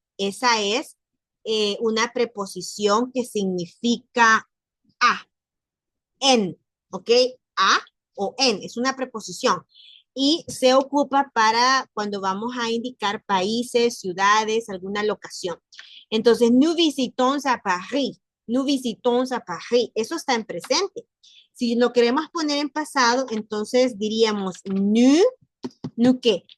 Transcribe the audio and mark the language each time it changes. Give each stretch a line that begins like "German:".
Spanish: Esa es una preposición que significa a, en, ¿ok? A o en, es una preposición. Y se ocupa para cuando vamos a indicar países, ciudades, alguna locación.
French: Entonces, nous visitons à Paris. Nous visitons à Paris.
Spanish: Eso está en presente. Si lo queremos poner en pasado, entonces diríamos nous qué?